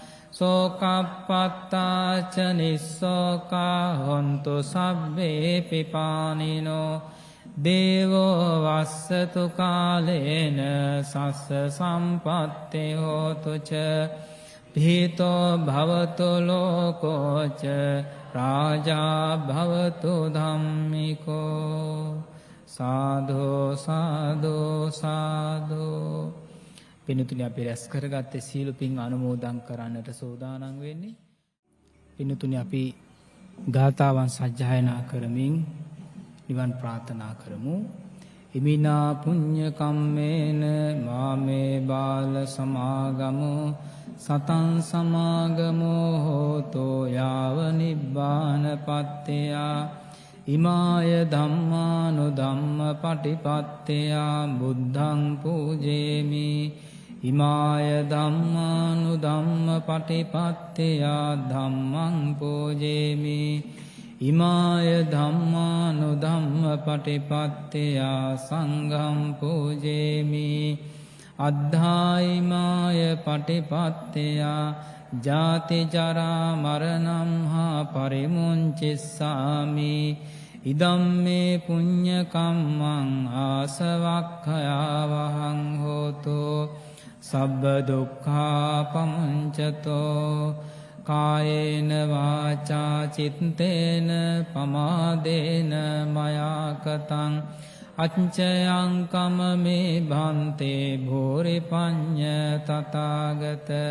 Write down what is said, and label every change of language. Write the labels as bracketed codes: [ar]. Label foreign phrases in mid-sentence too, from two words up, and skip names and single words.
[pi] සෝකප්පත්තා ච නිස්සෝකා හොන්තු සබ්බේ පිපානිනෝ දේවෝ වස්සතු කාලේන සස්ස සම්පත්තේ හෝතු ච භීතෝ භවතු ලෝකෝච රාජා භවතු ධම්මිකෝ සාධෝ සාධෝ සාධෝ. [si] පින්තුනි අපි රැස් කරගත්තේ සීල පින් අනුමෝදන් කරන්නට සෝදානම් වෙන්නේ. පින්තුනි අපි ගාථාවන් සජ්ජායනා කරමින් නිවන් ප්‍රාර්ථනා කරමු. [pi] ඉමිනා පුඤ්ඤ කම්මේන මාමේ බාල සමාගමෝ සතං සමාගමෝ හෝතෝ යාව නිබ්බානපත්තයා ඉමාය ධම්මානුධම්ම පටිපත්තයා බුද්ධං පූජේමි ඉමාය ධම්මානුධම්ම පටිපත්තයා ධම්මං පූජේමි ඉමාය ධම්මානුධම්ම පටිපත්තයා සංඝං පූජේමි අද්ධායිමාය පටිපත්තයා ජාති ජරා මරණං හා පරිමුංචිස්සාමි ඉදම්මේ පුඤ්ඤ කම්මං ආසවක්ඛයා වහං හෝතු සබ්බ දුක්ඛා පමුංචතෝ කායේන වාචා චිත්තේන පමාදේන මයා කතං අච්චයංකම මේ භන්තේ භෝරි පඤ්ඤ තථාගත